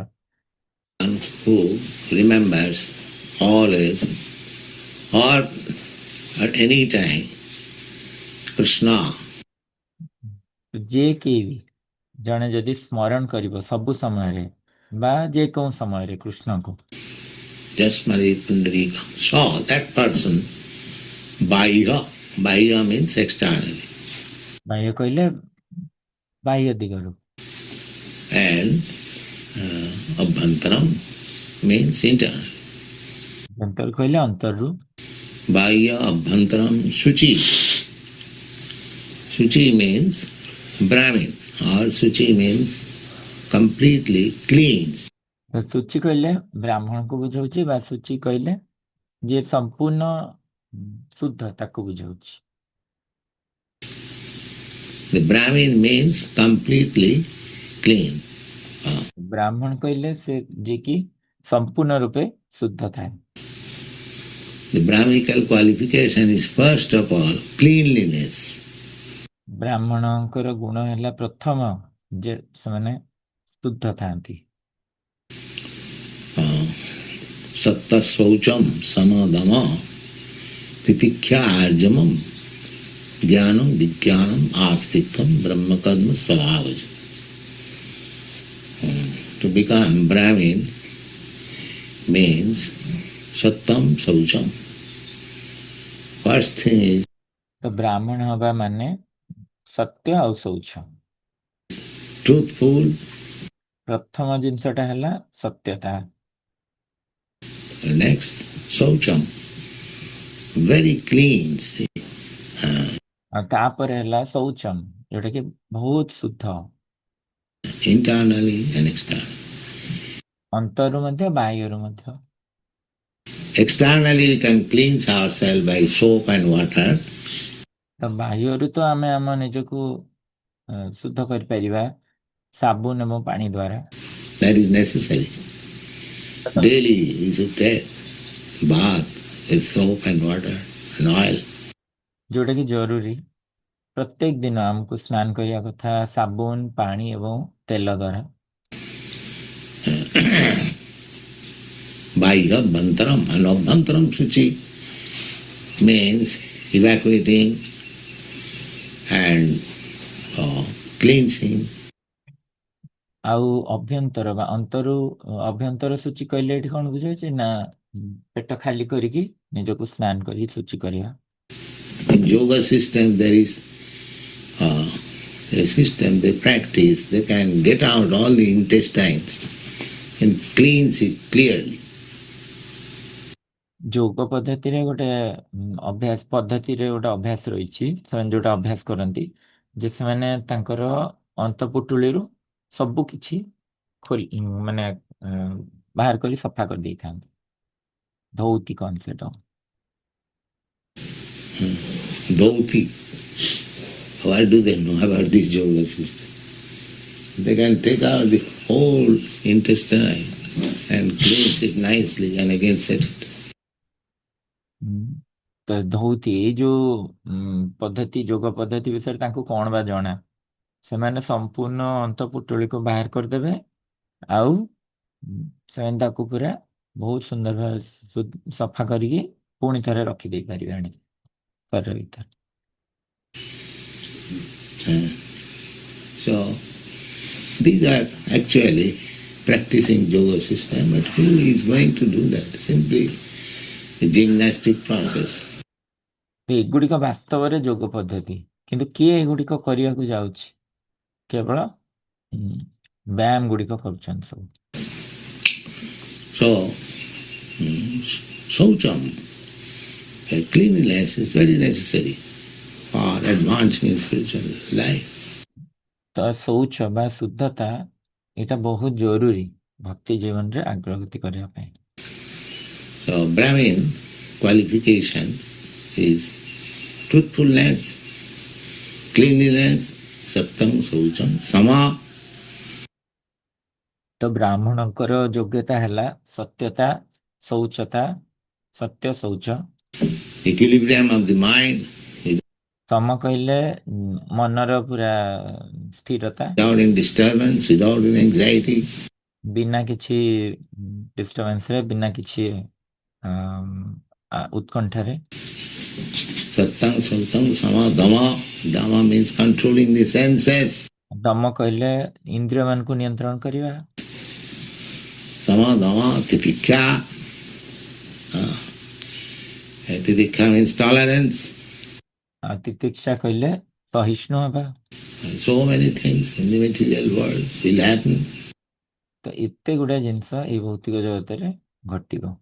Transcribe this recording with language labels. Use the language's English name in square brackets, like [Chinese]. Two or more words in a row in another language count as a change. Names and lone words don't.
[English] who remembers always or at any time Krishna, [Odia] ଯିଏ କି ଜଣେ ଯଦି ସ୍ମରଣ କରିବ ସବୁ ସମୟରେ ବା ଯେକୌଣ ସମୟରେ କୃଷ୍ଣଙ୍କୁ, [Sanskrit] यस्स्मरेत् पुण्डरीक, [English] so that person Bahya, Bahya means externally, [Odia] ବାହ୍ୟ କହିଲେ ବାହ୍ୟ ଦିଗରୁ, [English] and Abhantaram means internal. [Odia] ଅନ୍ତର କହିଲେ ଅନ୍ତରରୁ, [Sanskrit] बाह्य अभ्यन्तरं शुचिः. [English] Suchi means Brahmin or Suchi means completely cleans. [Odia] ଶୁଚି କହିଲେ ବ୍ରାହ୍ମଣକୁ ବୁଝାଉଛି ବା ଶୁଚି କହିଲେ ଯିଏ ସମ୍ପୂର୍ଣ୍ଣ ଶୁଦ୍ଧ ତାକୁ ବୁଝାଉଛି। [English] The Brahmin means completely clean. [Odia] ବ୍ରାହ୍ମଣ କହିଲେ ସେ ଯିଏକି ସମ୍ପୂର୍ଣ୍ଣ ରୂପେ ଶୁଦ୍ଧ ଥାଏ। [English] The Brahminical qualification is first of all cleanliness. [Odia] ବ୍ରାହ୍ମଣଙ୍କର ଗୁଣ ହେଲା ପ୍ରଥମ ଯେ ସେମାନେ ଶୁଦ୍ଧ ଥାନ୍ତି। [Sanskrit] सत्यं शौचं शमदम तितिक्षा आर्जवम् ज्ञानं विज्ञानम् आस्तिक्यं ब्रह्मकर्म स्वभावज. [English] To become Brahmin means [Sanskrit] सत्यं शौचम्. [English] First thing is [Odia] ତ ବ୍ରାହ୍ମଣ ହବା ମାନେ ସତ୍ୟ ଆଉ ଶୌଚ। [English] truthful. [Odia] ପ୍ରଥମ ଜିନିଷଟା ହେଲା ସତ୍ୟତା। [English] Next Saucham, very clean. See. [Odia] ଆଉ ତାପରେ ହେଲା ଶୌଚମ, ଯୋଉଟା କି ବହୁତ ଶୁଦ୍ଧ, [English] Internally and externally. [Odia] ଅନ୍ତରରୁ ମଧ୍ୟ ବାହ୍ୟରୁ ମଧ୍ୟ। [English] Externally, we can cleanse ourselves by soap and water. [Odia] ତ ବାହ୍ୟରୁ ତ ଆମେ ଆମ ନିଜକୁ ଶୁଦ୍ଧ କରିପାରିବା ସାବୁନ ଏବଂ ପାଣି ଦ୍ୱାରା। [English] That is necessary. Daily, we should take bath with soap and water and oil. [Odia] ଯୋଉଟା କି ଜରୁରୀ, ପ୍ରତ୍ୟେକ ଦିନ ଆମକୁ ସ୍ନାନ କରିବା କଥା ସାବୁନ, ପାଣି ଏବଂ ତେଲ ଦ୍ୱାରା। [Sanskrit] बाह्य अन्तरं [English] and [Sanskrit] अभ्यन्तरं शुचि [English] means evacuating and cleansing. [Odia] ଆଉ ଅଭ୍ୟନ୍ତର ବା ଅଭ୍ୟନ୍ତର ସୂଚି କହିଲେ ଏଠି କଣ ବୁଝାଉଛି ନା ପେଟ ଖାଲି କରିକି ନିଜକୁ ସ୍ନାନ କରି ସୂଚି କରିବା। [English] In yoga system there is a system they practice, they can get out all the intestines and cleanse it clearly. [Odia] ଯୋଗ ପଦ୍ଧତିରେ ଗୋଟେ ଅଭ୍ୟାସ ରହିଛି, ସେମାନେ ଯୋଉଟା ଅଭ୍ୟାସ କରନ୍ତି ଯେ ସେମାନେ ତାଙ୍କର ଅନ୍ତପୁଟୁଳିରୁ ସବୁ କିଛି ମାନେ ବାହାର କରି ସଫା କରିଦେଇଥାନ୍ତି। ଧୌତି କହନ୍ତି ସେଟା। Dhoti. [English] What do they know about this yoga system? They can take out the whole intestine and cleanse it nicely and again set it. [Odia] ତ ଧୌତି ଏଇ ଯୋଉ ପଦ୍ଧତି, ଯୋଗ ପଦ୍ଧତି ବିଷୟରେ ତାଙ୍କୁ କଣ ବା ଜଣା। ସେମାନେ ସମ୍ପୂର୍ଣ୍ଣ ଅନ୍ତପୁଟୁଳିକୁ ବାହାର କରିଦେବେ ଆଉ ସେମାନେ ତାକୁ ପୁରା ବହୁତ ସୁନ୍ଦର ଭାବେ ସଫା କରିକି ପୁଣି ଥରେ ରଖିଦେଇ ପାରିବେ ଆଣିକି ଶରୀର ଭିତରେ। [English] So these are actually practicing yoga system, but who is going to do that? Simply a gymnastic process. [Odia] ଏଗୁଡିକ ବାସ୍ତବରେ ଯୋଗ ପଦ୍ଧତି, କିନ୍ତୁ କିଏ ଏଗୁଡିକ କରିବାକୁ ଯାଉଛି? କେବଳ ବ୍ୟାୟାମ ଗୁଡିକ କରୁଛନ୍ତି ସବୁ। [English] So Saucham, cleanliness is very necessary for advancing in spiritual life. [Odia] ତ ଶୌଚ ବା ଶୁଦ୍ଧତା ଏଇଟା ବହୁତ ଜରୁରୀ ଭକ୍ତି ଜୀବନରେ ଅଗ୍ରଗତି କରିବା ପାଇଁ। [English] So Brahmin qualification is truthfulness, cleanliness, [Sanskrit] सत्यं, शौचं, शम. [Odia] ତ ବ୍ରାହ୍ମଣଙ୍କର ଯୋଗ୍ୟତା ହେଲା ସତ୍ୟତା, ଶୌଚତା, ସତ୍ୟ ଶୌଚ। [English] Equilibrium of the mind. [Odia] ସମ କହିଲେ ମନର ପୁରା ସ୍ଥିରତା, [English] without any disturbance, without any anxiety. [Odia] ବିନା କିଛି ଡିଷ୍ଟର୍ବାନ୍ସରେ, ବିନା କିଛି ଉତ୍କଣ୍ଠାରେ। [Sanskrit] सत्यं, शौचं, शम, दम. [English] Dama means controlling the senses. [Odia] ଦମ କହିଲେ ଇନ୍ଦ୍ରିୟ ମାନଙ୍କୁ ନିୟନ୍ତ୍ରଣ କରିବା। [Sanskrit] शम, दम, तितिक्षा. [English] Titikha means tolerance. [Odia] ତିତିକ୍ଷା କହିଲେ ସହିଷ୍ଣୁ ହେବା। [English] So many things in the material world will happen. [Odia] ତ ଏତେ ଗୁଡାଏ ଜିନିଷ ଏଇ ଭୌତିକ ଜଗତରେ ଘଟିବ।